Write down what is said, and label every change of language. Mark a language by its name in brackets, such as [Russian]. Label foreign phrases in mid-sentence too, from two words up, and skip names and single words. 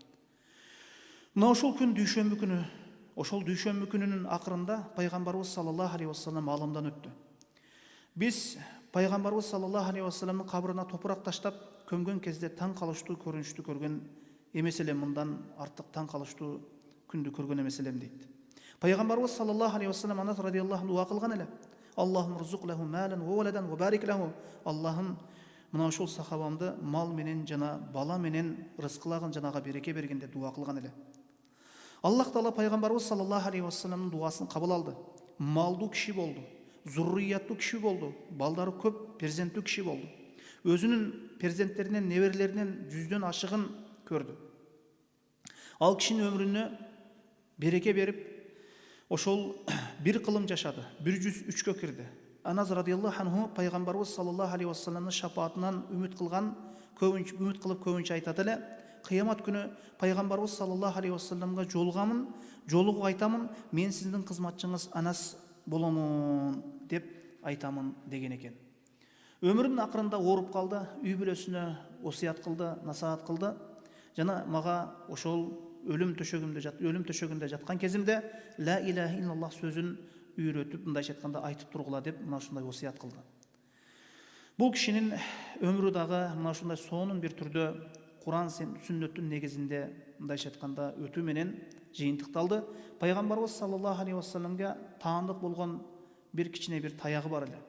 [Kyrgyz] Мына ошол күн дүйшөмбү күнү, ошол дүйшөмбү күнүнүн акырында пайгамбарыбыз [Arabic] صلى الله عليه وسلم [Kyrgyz] аламдан өттү. Биз пайгамбарыбыз [Arabic] صلى الله عليه وسلم [Kyrgyz] кабырына топурак таштап көмгөн кезде таң калыштуу көрүнүштү көргөн эмес элем, мындан артык таң калыштуу күндү көргөн эмес элем дейт. Пайгамбарыбыз [Arabic] صلى الله عليه وسلم [Kyrgyz] Анас радиаллаху дуа кылган эле: [Arabic] اللهم ارزق له مالا وولدا وبارك له. [Kyrgyz] Аллахым мына ошол сахабамды мал менен жана бала менен рызкылагын, жанага береке бергин деп дуа кылган эле. Аллах Таала пайгамбарыбыз [Arabic] صلى الله عليه وسلم [Kyrgyz] дуасын кабыл алды. Малдуу киши болду, зуррияттуу киши болду, балдары көп, перзенттүү киши болду. Өзүнүн перзенттеринен, неберелеринен жүздөн ашыгын көрдү. Ал кишинин өмүрүнө береке берип, ошол бир кылым жашады, 103кө кирди. Анас [Arabic] رضي الله عنه [Kyrgyz] пайгамбарыбыз [Arabic] صلى الله عليه وسلم [Kyrgyz] шафаатынан үмүт кылган, үмүт кылып көбүнчө айтат эле: кыямат күнү пайгамбарыбыз [Arabic] صلى الله عليه وسلم [Kyrgyz] жолугуп айтамын, мен сиздин кызматчыңыз Анас боломун деп айтамын деген экен. Өмүрүнүн акырында ооруп калды, үй бүлөсүнө осуят кылды, насаат кылды. Жана мага ошол өлүм төшөгүндө жаткан кезимде [Arabic] لا إله إلا الله [Kyrgyz] сөзүн үйрөтүп, мындайча айтканда айтып тургула деп мына ушундай осуят кылды. Бул кишинин өмүрү дагы мына ушундай сонун бир түрдө Куран сүннөттүн негизинде мындайча айтканда өтүү менен жыйынтыкталды. Пайгамбарыбыз [Arabic] صلى الله عليه وسلم [Kyrgyz] таандык болгон бир кичине бир таягы бар эле.